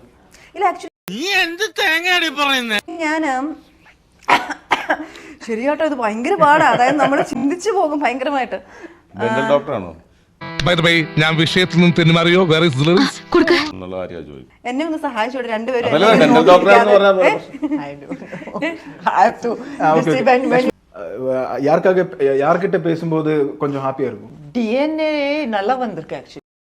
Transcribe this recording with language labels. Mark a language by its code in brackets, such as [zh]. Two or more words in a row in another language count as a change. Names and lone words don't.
[ml] ഇല്ല, ആക്ച്വലി ഞാൻ ശരിയാട്ടോ, ഇത് ഭയങ്കര പാടാ. അതായത് നമ്മൾ ചിന്തിച്ചു പോകും ഭയങ്കരമായിട്ട്. ഡോക്ടറാണോ? ഞാൻ വിഷയത്തിൽ നിന്ന് തെന്നുമാറിയോ? എന്നെ ഒന്ന് സഹായിച്ചോട്ടെ രണ്ടുപേരും. [ta] யார்கிட்ட பேசும்போது கொஞ்சம் ஹாப்பியா இருக்கும்? DNA நல்லா வந்திருக்கு ஆக்சுவலி.